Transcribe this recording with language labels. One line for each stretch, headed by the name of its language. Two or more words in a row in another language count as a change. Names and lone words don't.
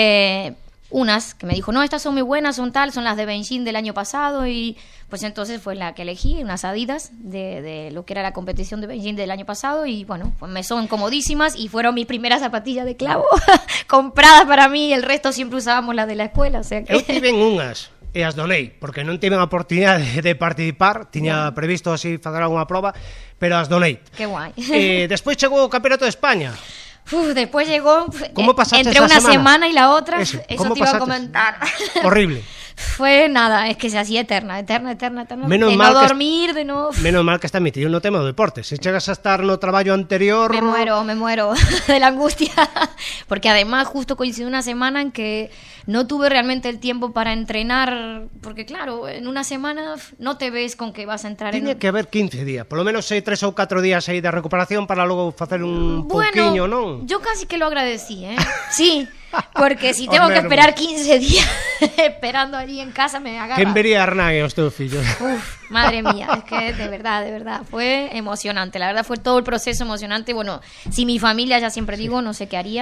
Spanish: Unas que me dijo, no, estas son muy buenas, son las de Beijing del año pasado, y pues entonces fue la que elegí, unas Adidas de lo que era la competición de Beijing del año pasado, y bueno, pues me son comodísimas y fueron mis primeras zapatillas de clavo compradas para mí. El resto siempre usábamos las de la escuela, o sea que...
Galician: Eu tiven unhas e as donei, porque non tiven a oportunidade de participar, tiña previsto así fazer unha proba, pero as donei.
Spanish: Qué guai.
Galician: Despois chegou o Campeonato de España.
Spanish: Después llegó entre una semana y la otra. Eso te iba a comentar. Horrible. Fue nada, es que se hacía eterna. Menos de mal no dormir, de no...
Galician: Menos mal que está metido no tema do deporte. Se chegas a estar no traballo anterior...
Spanish: Me muero de la angustia. Porque además justo coincidió una semana en que no tuve realmente el tiempo para entrenar. Porque claro, en una semana no te ves con que vas a entrar
Galician: Tiña que haber 15 días.
Spanish: Por lo menos
Galician: 3 ou 4 días aí de recuperación para logo facer un pouquiño, non?
Spanish: Yo casi que lo agradecí, ¿eh? Sí. Porque si tengo que esperar 15 días esperando allí en casa, me agarra.
Galician: ¿Quién vería a Hernán e os teus fillos?
Spanish: Madre mía, es que de verdad, fue emocionante. La verdad fue todo el proceso emocionante. Bueno, si mi familia, ya siempre digo, no sé qué haría.